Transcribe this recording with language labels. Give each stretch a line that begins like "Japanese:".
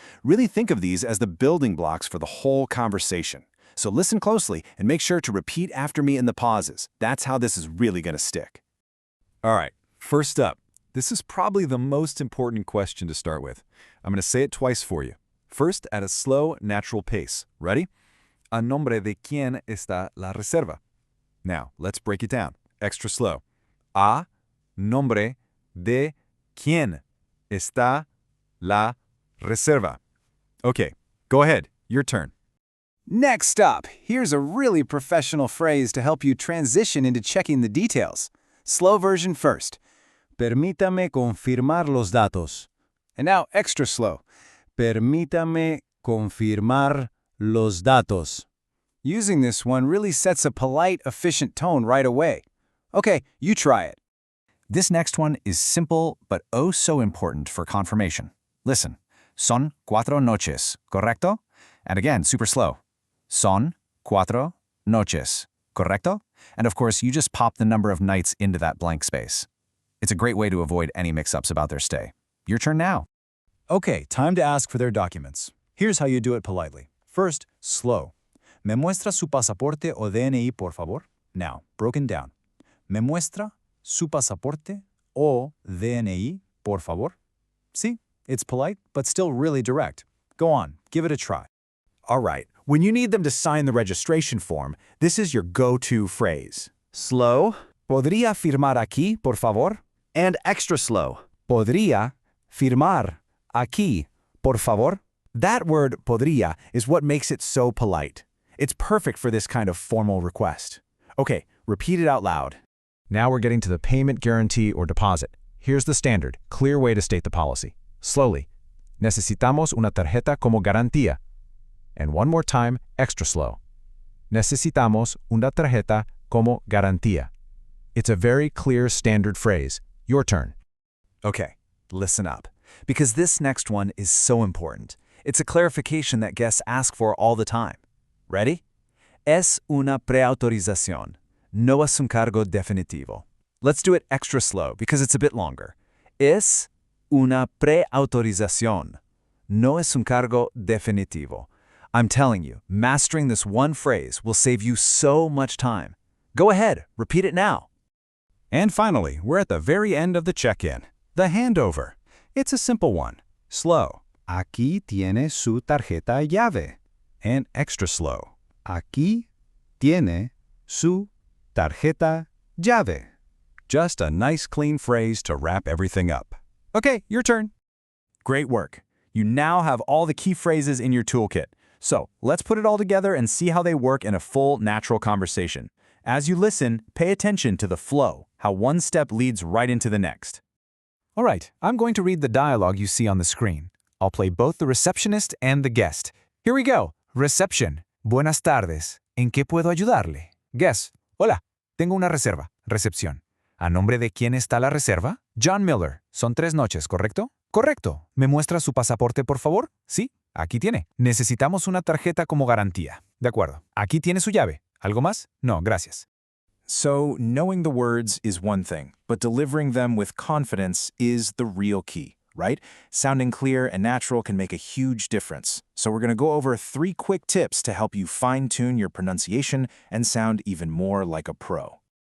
English: Really think of these as the building blocks for the whole conversation. So listen closely and make sure to repeat after me in the pauses. That's how this is really going to stick. All right, first up, this is probably the most important question to start with. I'm going to say it twice for you. First, at a slow, natural pace. Ready?
Spanish: A nombre de quién está la reserva.
English: Now, let's break it down. Extra slow.
Spanish: A nombre de quién está la reserva.
English: Okay, go ahead. Your turn. Next up, here's a really professional phrase to help you transition into checking the details. Slow version first.
Spanish: Permítame confirmar los datos.
English: And now extra slow.
Spanish: Permítame confirmar los datos.
English: Using this one really sets a polite, efficient tone right away. Okay, you try it. This next one is simple but oh so important for confirmation. Listen.
Spanish: Son 4 noches, correcto?
English: And again, super slow.
Spanish: Son 4 noches, correcto?
English: And of course, you just pop the number of nights into that blank space. It's a great way to avoid any mix-ups about their stay. Your turn now. Okay, time to ask for their documents. Here's how you do it politely. First, slow.
Spanish: ¿Me muestra su pasaporte o DNI, por favor?
English: Now, broken down.
Spanish: ¿Me muestra su pasaporte o DNI, por favor?
English: See, it's polite, but still really direct. Go on, give it a try. All right, when you need them to sign the registration form, this is your go-to phrase. Slow.
Spanish: ¿Podría firmar aquí, por favor?
English: And extra slow.
Spanish: ¿Podría firmar aquí, por favor?
English: That word, podría, is what makes it so polite. It's perfect for this kind of formal request. Okay, repeat it out loud. Now we're getting to the payment guarantee or deposit. Here's the standard, clear way to state the policy. Slowly.
Spanish: Necesitamos una tarjeta como garantía.
English: And one more time, extra slow.
Spanish: Necesitamos una tarjeta como garantía.
English: It's a very clear standard phrase. Your turn. Okay, listen up. Because this next one is so important. It's a clarification that guests ask for all the time. Ready?
Spanish: Es una pre-authorización. No es un cargo definitivo.
English: Let's do it extra slow because it's a bit longer.
Spanish: Es una pre-authorización. No es un cargo definitivo.
English: I'm telling you, mastering this one phrase will save you so much time. Go ahead, repeat it now. And finally, we're at the very end of the check-in, the handover. It's a simple one. Slow.
Spanish: Aquí tiene su tarjeta llave.
English: And extra slow.
Spanish: Aquí tiene su tarjeta llave.
English: Just a nice clean phrase to wrap everything up. Okay, your turn. Great work. You now have all the key phrases in your toolkit. So let's put it all together and see how they work in a full, natural conversation. As you listen, pay attention to the flow, how one step leads right into the next. All right, I'm going to read the dialogue you see on the screen. I'll play both the receptionist and the guest. Here we go.
Spanish: Reception. Buenas tardes. ¿En qué puedo ayudarle? Guest. Hola. Tengo una reserva. Recepción. ¿A nombre de quién está la reserva? John Miller. Son 3 noches, ¿correcto? Correcto. ¿Me muestra su pasaporte, por favor? Sí. Aquí tiene. Necesitamos una tarjeta como garantía. De acuerdo. Aquí tiene su llave. ¿Algo más? No, gracias.
English: So, knowing the words is one thing, but delivering them with confidence is the real key, right? Sounding clear and natural can make a huge difference. So we're going to go over 3 quick tips to help you fine-tune your pronunciation and sound even more like a pro.